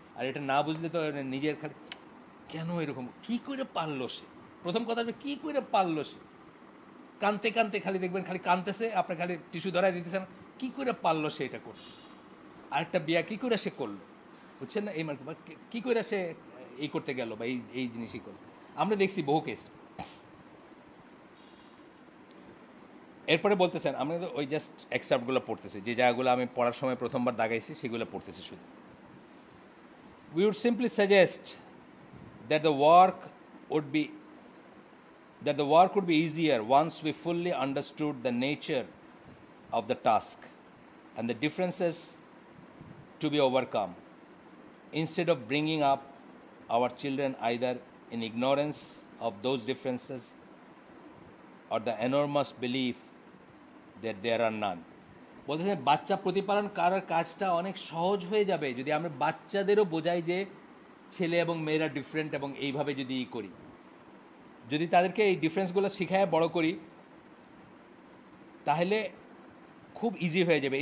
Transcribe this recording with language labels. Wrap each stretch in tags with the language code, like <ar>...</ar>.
<bn>আর এটা না বুঝলে তো নিজের খালি কেন এরকম, কী করে পারলো সে, প্রথম কথা হচ্ছে কী করে পারলো সে, কানতে কানতে খালি দেখবেন খালি কানতেছে, আপনার খালি টিস্যু ধরাই দিতেছেন, কী করে পারলো সে এটা করতে, আরেকটা বিয়া কী করে সে করলো, বুঝছেন না, এই মানে কী করে সে এই করতে গেল বা এই এই জিনিসই করলো। আমরা দেখছি বহু কেস। এরপরে বলতেছেন, আমরা তো ওই জাস্ট এক্সাপ্টগুলো পড়তেছি, যে জায়গাগুলো আমি পড়ার সময় প্রথমবার দাগাইছি সেগুলো পড়তেছি শুধু।</bn> <en>We would simply suggest that the work would be that the work would be easier once we fully understood the nature of the task and the differences to be overcome, instead of bringing up our children either in ignorance of those differences or the enormous belief that there are none.</en> <bn>বলতেছে বাচ্চা প্রতিপালন করার কাজটা অনেক সহজ হয়ে যাবে যদি আমরা বাচ্চাদেরও বোঝাই যে ছেলে এবং মেয়েরা ডিফারেন্ট, এবং এইভাবে যদি করি, যদি তাদেরকে এই ডিফারেন্সগুলো শিখায় বড় করি, তাহলে খুব ইজি হয়ে যাবে।</bn>